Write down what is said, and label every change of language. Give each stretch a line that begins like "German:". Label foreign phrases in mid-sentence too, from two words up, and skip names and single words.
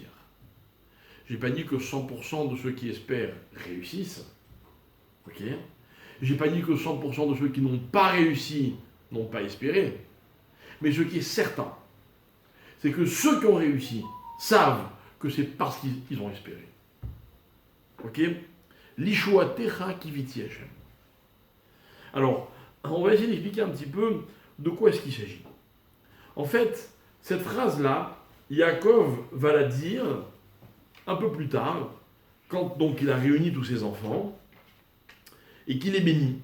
French: Je n'ai pas dit que 100% de ceux qui espèrent réussissent. Ok? Je n'ai pas dit que 100% de ceux qui n'ont pas réussi n'ont pas espéré. Mais ce qui est certain, c'est que ceux qui ont réussi savent que c'est parce qu'ils ont espéré. Ok?
Hebrew: לישועתך קויתי השם.
French: Alors, on va essayer d'expliquer un petit peu de quoi est-ce qu'il s'agit. En fait, cette phrase-là, Yaakov va la dire un peu plus tard, quand donc il a réuni tous ses enfants, et qu'il les bénit.